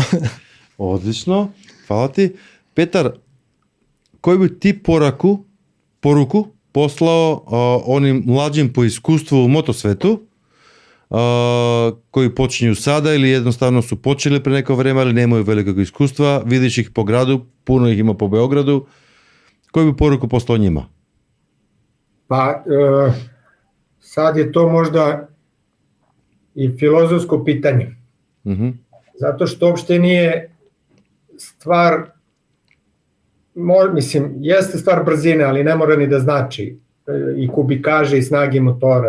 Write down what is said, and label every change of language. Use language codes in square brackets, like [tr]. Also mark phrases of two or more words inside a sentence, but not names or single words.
[mk] Одлично. Фала ти. [sr] Петар, кој би ти поруку послao оним младжим по искуство во мотосвету, кои почнеју сада или едноставно су почели пред некој време, или немају велико искуства, видиш их по граду, пуно их има по Београду, кој би поруку послao њима? Па, сад е то можда и филозофско питање. Зато што опште не е ствар, мислим, јесте ствар брзина, али не мора ни да значи и кубикаже и снаги мотора.